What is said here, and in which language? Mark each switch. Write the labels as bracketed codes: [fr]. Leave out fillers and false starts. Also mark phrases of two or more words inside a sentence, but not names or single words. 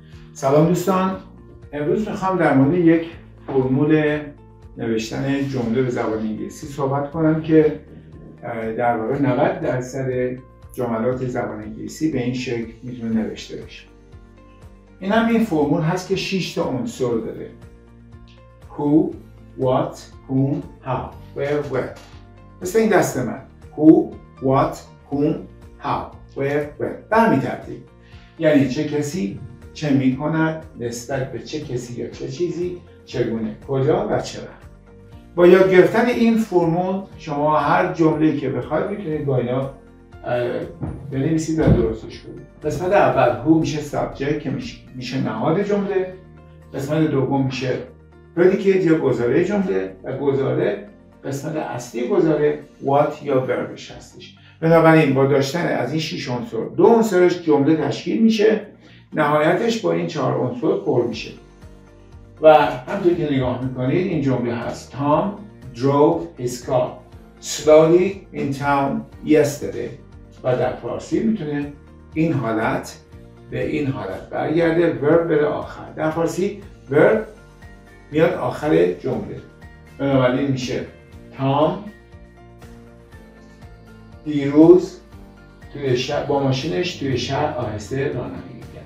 [fa] سلام دوستان، امروز میخوام در مورد یک فرمول نوشتن جمله به زبان انگلیسی صحبت کنم که در واقع 90% جملات زبان انگلیسی به این شکل میتونه نوشته بشه. این فرمول هست که 6 تا عنصر داره: [en] who, what, whom, how, where, when. [fa] مثل این دست من: [en] who, what, whom, how, where, when. [fa] به همین ترتیب، یعنی چه کسی چه میکند، نسبت به چه کسی یا چه چیزی، چگونه، کجا و چرا. با یاد گرفتن این فرمول شما هر جمله‌ای که بخواید میتونید با اینا بنویسید و درستش کنید. قسمت اول who میشه subject که میشه نهاد جمله. قسمت دوم میشه predicate یا گزاره جمله و گزاره قسمت اصلی گزاره what یا verbش هستش. بنابراین با داشتن از این 6 عنصر، 2 عنصرش جمله تشکیل میشه، نهایتش با این 4 عنصر پر میشه. و همونطور که نگاه میکنید این جمله هست: [en] Tom drove his car slowly in town yesterday. [fa] و در فارسی میتونه این حالت به این حالت برگرده، verb بره آخر. در فارسی verb میاد آخر جمله. بنابراین میشه Tom دیروز توی شهر با ماشینش توی شهر آهسته رانندگی کرد.